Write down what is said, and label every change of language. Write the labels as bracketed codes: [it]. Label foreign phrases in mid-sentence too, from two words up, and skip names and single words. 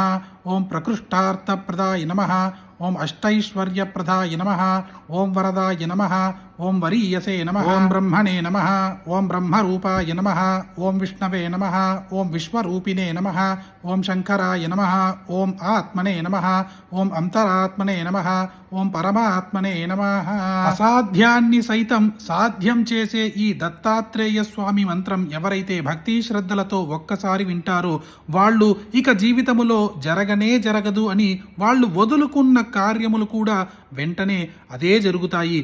[sa] ओम प्रकृष्टार्थप्रदाय नमः। ओम अष्टैश्वर्यप्रदाय नमः। ओम वरदाय नमः। ओम वरीयसे नमः। ओम ब्रह्मणे नमः। ओम ब्रह्मरूपाय नमः। ओम विष्णवे नमः। ओम विश्वरूपिणे नमः। ओम शंकराय नमः। ओम आत्मने नमः। ओम अंतरात्मने नमः। ओम పరమాత్మనే నమః. [te] అసాధ్యాన్ని సైతం సాధ్యం చేసే ఈ దత్తాత్రేయ స్వామి మంత్రం ఎవరైతే భక్తి శ్రద్ధలతో ఒక్కసారి వింటారో వాళ్ళు ఇక జీవితములో జరగనే జరగదు అని వాళ్ళు వదులుకున్న కార్యములు కూడా వెంటనే అదే జరుగుతాయి.